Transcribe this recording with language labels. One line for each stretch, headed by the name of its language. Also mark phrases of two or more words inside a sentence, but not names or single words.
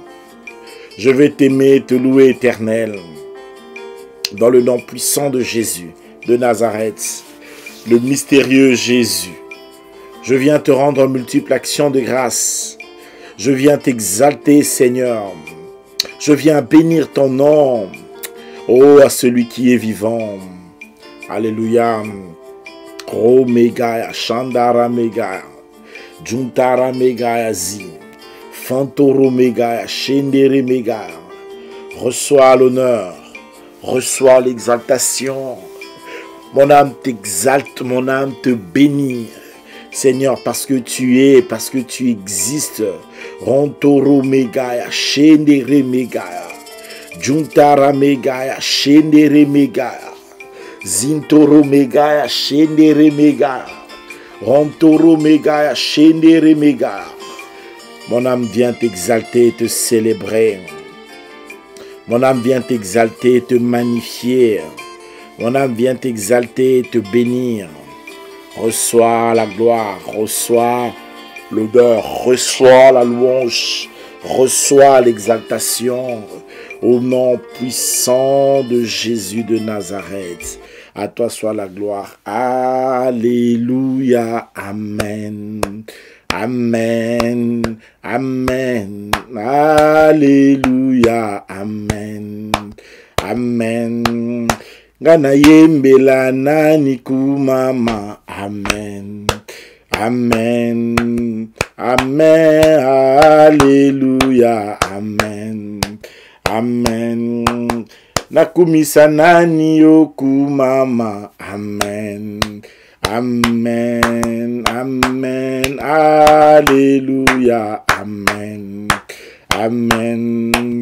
French: Je vais t'aimer, te louer, Éternel. Dans le nom puissant de Jésus, de Nazareth, le mystérieux Jésus. Je viens te rendre multiple action de grâce. Je viens t'exalter, Seigneur. Je viens bénir ton nom. Oh, à celui qui est vivant. Alléluia. Oh, Megaya, Chandara Megaya, Juntara Megaya Zi, Fantoro Megaya, Shendere Megaya. Reçois l'honneur, reçois l'exaltation. Mon âme t'exalte, mon âme te bénit. Seigneur, parce que tu es, parce que tu existes. Rontoro Megaya, Shendere Megaya, Juntara Megaya, Shendere Megaya. Zintoro Megaya, Shendere Megaya. Rontoro Megaya, Shendere Megaya. Mon âme vient t'exalter et te célébrer. Mon âme vient t'exalter et te magnifier. Mon âme vient t'exalter et te bénir. Reçois la gloire, reçois l'odeur, reçois la louange, reçois l'exaltation. Au nom puissant de Jésus de Nazareth, à toi soit la gloire. Alléluia, Amen. Amen, Amen, Alléluia, Amen, Amen.
Lingala: Gana yembela nani kumama, Amen, Amen, Amen, Alléluia, Amen, Amen. Nakumisa nani yokumama, Amen, Amen, amen, alléluia, amen, amen.